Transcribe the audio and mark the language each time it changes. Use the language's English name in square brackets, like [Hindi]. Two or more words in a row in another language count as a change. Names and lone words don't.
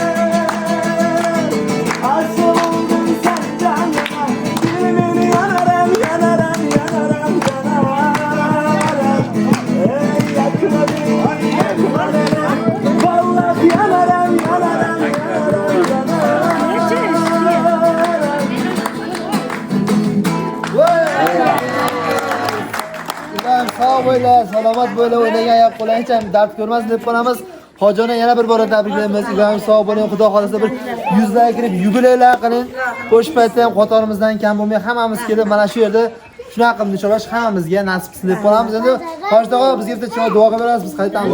[Turkish] Aşık oldum senden yana Gülümün yanarım yanarım yanarım yanarım Ey yakma beni yakma beni Vallahi yanarım yanarım yanarım yanarım [Uzbek] Ulan sağ bo'ylar, salomat bo'ylar, o'ynagan ayoq qo'lingcha dard ko'rmasin deb qolamiz. Hojona yana bir bora tabriklaymiz. Ibrohim sog' bo'ling, xudo xolasa bir yuzlarga kirib yubileylar qiling. Qo'shiq paytda ham qatorimizdan kam bo'lmay hammamiz kelib mana shu yerda shunaqa qilib nishonlash hammamizga nasib qilsin deb qolamiz. Endi Hoshda og'a bizga bitta choy duo qilib berasiz, biz qaytamiz.